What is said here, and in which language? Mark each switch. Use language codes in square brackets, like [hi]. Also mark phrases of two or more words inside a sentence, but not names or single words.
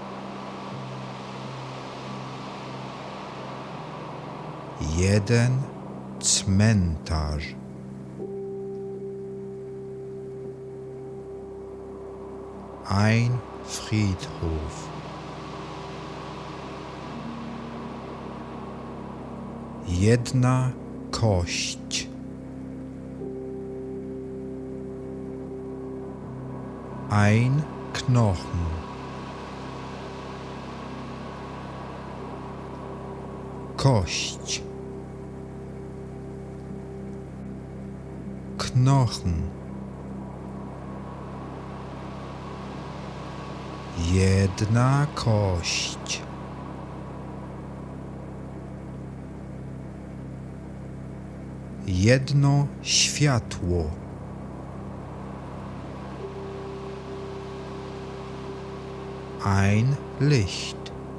[pl] Jeden cmentarz. [de] Ein Friedhof. [pl] Jedna kość. [de] Ein Knochen. [pl] Kość. [de] Knochen. [pl] Jedna kość. Jedno światło. [de] Ein Licht.